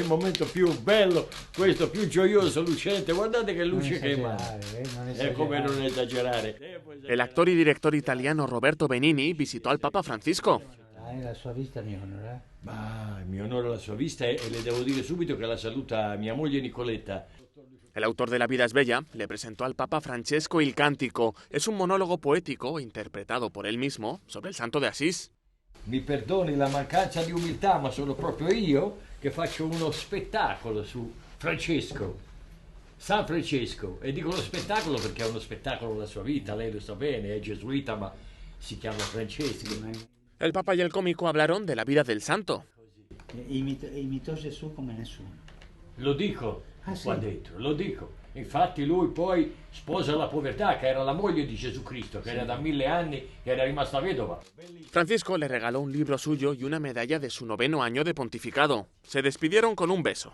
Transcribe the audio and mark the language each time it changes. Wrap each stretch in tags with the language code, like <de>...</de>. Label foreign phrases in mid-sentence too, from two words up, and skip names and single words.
<it>il momento più bello, questo più gioioso, lucente, guardate che luce che emana, è come non esagerare.</it> <es>El actor y director italiano Roberto Benigni visitó al Papa Francisco.</es> <it>La sua vista mi onora. Ma mi onora la sua vista e le devo dire subito che la saluta mia moglie Nicoletta.</it> <es>El autor de La vida es bella le presentó al Papa Francesco Il Cántico. Es un monólogo poético interpretado por él mismo sobre el santo de Asís.</es> <it>Mi perdoni la mancanza di umiltà, ma sono proprio io che faccio uno spettacolo su Francesco, San Francesco. E dico lo spettacolo perché è uno spettacolo della sua vita, lei lo sa bene, è gesuita ma si chiama Francesco.</it> <es>El Papa y el cómico hablaron de la vida del santo.</es> <it>Imitò Gesù come nessuno. Lo dico, sì. qua dentro, lo dico. Infatti lui poi sposa la povertà, che era la moglie di Gesù Cristo, che era da 1000 anni, che era rimasta vedova.</it> <es>Francisco le regaló un libro suyo y una medalla de su 9º año de pontificado. Se despidieron con un beso.</es>